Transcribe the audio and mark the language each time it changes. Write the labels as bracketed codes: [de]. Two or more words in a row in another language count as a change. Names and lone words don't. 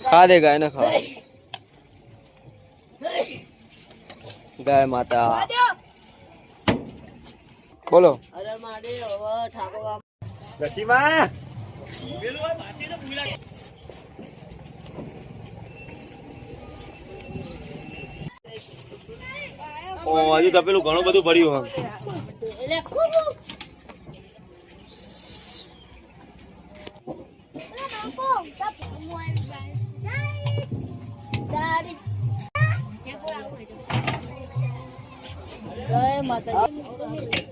[hi] खा दे गाय ना खा. गाय माता बोलो. [gu] રસીમાં હજુ તપેલું ઘણું બધું પડ્યું. એટલે ખૂબ જય માતાજી.